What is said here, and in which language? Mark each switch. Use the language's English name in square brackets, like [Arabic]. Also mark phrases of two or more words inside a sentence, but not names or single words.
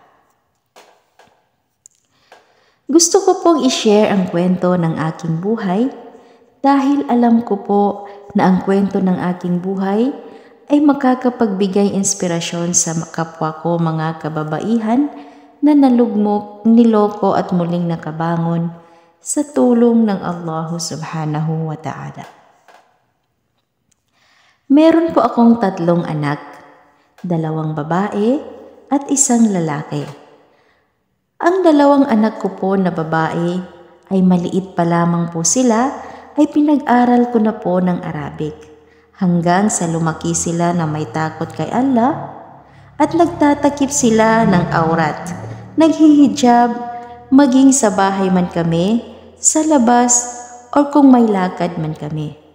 [Filipino] Gusto ko pong i-share ang kwento ng aking buhay dahil alam ko po na ang kwento ng aking buhay ay makakapagbigay inspirasyon sa kapwa ko mga kababaihan na nalugmok, niloko at muling nakabangon sa tulong ng Allah [Arabic] سبحانه وتعالى. [Filipino] Meron po akong 3 anak, 2 babae at 1 lalaki. Ang 2 anak ko po na babae ay maliit pa lamang po sila ay pinag-aral ko na po ng Arabic hanggang sa lumaki sila na may takot kay Allah at nagtatakip sila ng aurat, naghihijab, maging sa bahay man kami, sa labas o kung may lakad man kami.